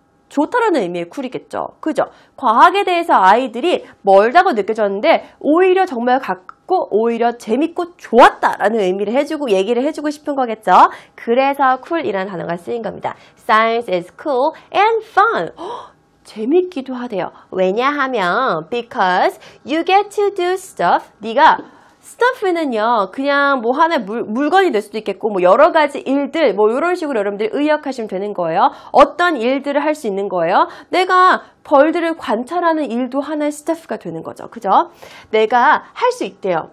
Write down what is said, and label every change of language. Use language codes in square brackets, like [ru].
[ko] 좋다라는 의미의 쿨이겠죠. 그죠? 과학에 대해서 아이들이 멀다고 느껴졌는데 오히려 정말 가깝고 오히려 재밌고 좋았다라는 의미를 얘기를 해주고 싶은 거겠죠. 그래서 cool이라는 단어가 쓰인 겁니다. [en] Science is cool and fun. 재밌기도 하대요. 왜냐하면 because you get to do stuff. [ko] 네가 stuff는요, 그냥 뭐 하나의 물건이 될 수도 있겠고, 뭐 여러 가지 일들, 뭐 이런 식으로 여러분들이 의역하시면 되는 거예요. 어떤 일들을 할 수 있는 거예요. 내가 벌들을 관찰하는 일도 하나의 stuff가 되는 거죠. 그죠? 내가 할 수 있대요.